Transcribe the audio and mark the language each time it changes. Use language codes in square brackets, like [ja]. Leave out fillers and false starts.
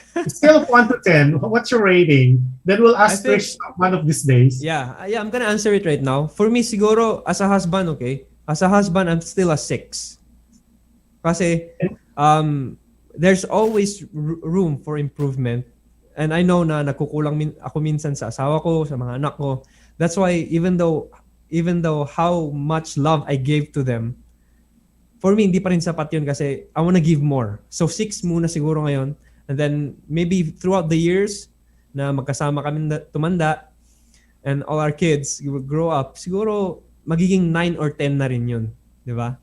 [en] Scale of 1 to 10, what's your rating? Then we'll ask Trish one of these days. Yeah, I'm gonna answer it right now. For me, [tl] siguro, [en] as a husband, okay? As a husband, I'm still a 6. [tl] Kasi, [en] there's always room for improvement. And I know [tl] na nakukulang ako minsan sa asawa ko, sa mga anak ko. [en] That's why even though how much love I gave to them, for me, [tl] hindi pa rin sapat yun kasi [en] I wanna give more. [tl] So 6 muna siguro ngayon. [en] And then maybe throughout the years [tl] na magkasama kami tumanda [en] and all our kids will grow up, [tl] siguro magiging 9 or 10 na rin yun. Di ba?